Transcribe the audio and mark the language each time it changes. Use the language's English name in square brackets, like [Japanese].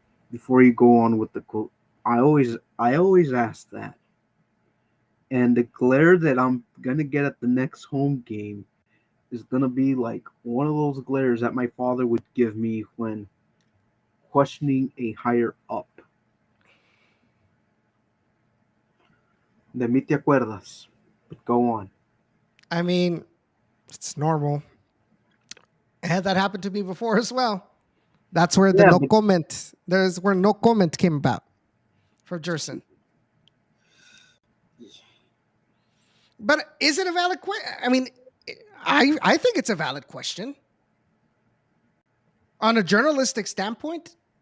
[English] before you go on with the quote. I always ask that, and the glare that I'm gonna get at the next home game is gonna be like one of those glares that my father would give me when questioning a higher up. [Spanish] De mí te acuerdas. [English] But go on. I mean, it's normal. I had that happen to me before as well. That's where the Yeah, no but comment. There's where no comment came about for Jerson. But is it a valid question? I mean, I think it's a valid question on a journalistic standpoint.